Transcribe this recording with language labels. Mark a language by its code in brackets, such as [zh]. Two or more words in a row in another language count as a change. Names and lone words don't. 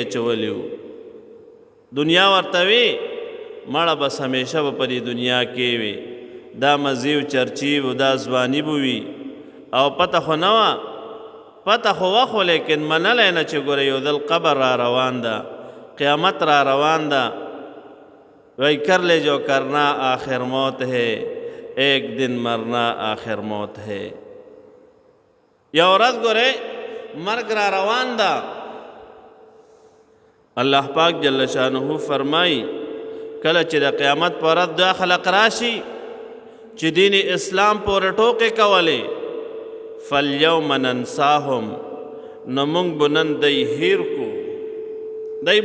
[ps] اچولی و دنیا ورته وي مړه بس همیشه به په دې دنیا کې وي دا مزي و چرچي و دا ځواني به وي او پته خو نه وه پته خو وه خو لیکن منلی نه چې ګوره یو ځل قبر را روان ده قیامت را روان ده [ur] وی کر لے جو کرنا آخر موت ہے ایک دن مرنا آخر موت ہے [ps] یو ورځ ګوره مرګ را روان ده الله پاک [ar] جل شانه [ps] فرمای کله چې د قیامت پر ورځ دا خلق راشي چې دین اسلام پورې ټوکې کولې [ar] فالیوم ننساهم [ps] نو موږ به نن دی هیر کو دی